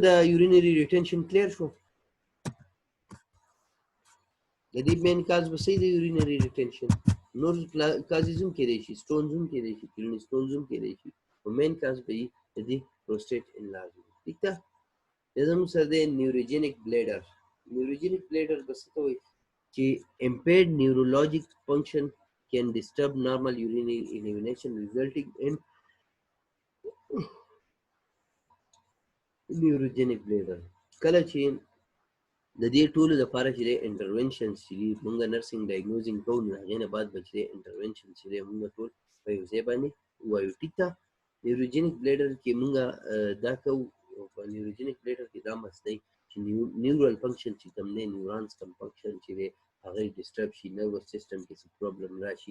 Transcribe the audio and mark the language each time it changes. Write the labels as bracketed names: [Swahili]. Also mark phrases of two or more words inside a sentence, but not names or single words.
[Pashto] د [English] urinary retention [Pashto] کلیر شو. د دې [English] main cause [Pashto] به صحیح د [English] urinary retention, [Pashto] نور کازز هم کېدای شي، سټونز هم کېدای شي، [English] kidney stones [Pashto] هم کېدای شي، خو [English] main cause [Pashto] به یې د دې [English] prostate enlargement. [Pashto] ټیک ده، دا زموږ سره دی [English] neurogenic bladder. neurogenic bladder [Pashto] به څه ته وایي چې [English] impaired neurologic function can disturb normal urinary elimination resulting in neurogenic bladder. [Pashto] کله چې د دې ټولو لپاره چې انټرونشن چې موږ [English] nursing diagnosing [Pashto] کوو، نو هغې نه بعد به چې انټرونشن چې موږ ټول په یو ځای باندې ووایو. ټیک ده، [English] neurogenic bladder [Pashto] کې موږ دا کوو. په [English] neurogenic bladder [Pashto] کې دا مسئله چې [English] neural function [Pashto] چې کوم دی، نیورانز کوم فنکشن چې دی هغه ډسټرب شي، [English] nervous system [Pashto] کې څه پرابلم راشي.